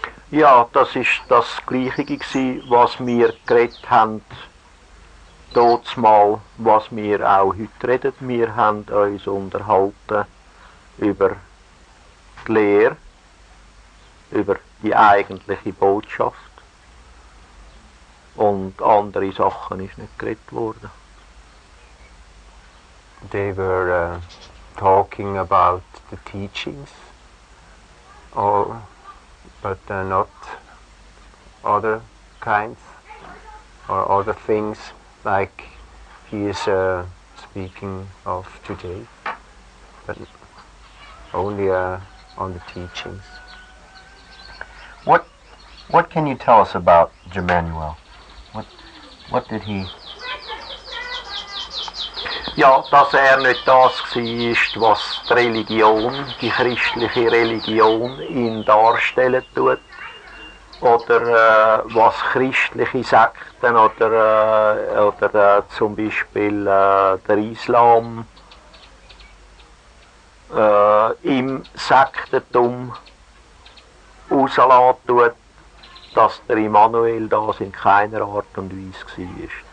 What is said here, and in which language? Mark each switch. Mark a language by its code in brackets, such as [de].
[de] Ja, das ist das Gleiche gewesen, was wir geredet haben, mal, was wir auch heute reden. Wir haben uns unterhalten über die Lehre, über die eigentliche Botschaft. Und andere Sachen ist nicht geredet worden. [en] They were talking about the teachings, but not other kinds or other things like he is speaking of today, but only on the teachings. What can you tell us about Emmanuel? What did he? [de] Ja, dass nicht das war, was die Religion, die christliche Religion ihn darstellen tut, oder was christliche Sekten oder zum Beispiel der Islam im Sektentum rauslassen tut, dass der Immanuel das in keiner Art und Weise war.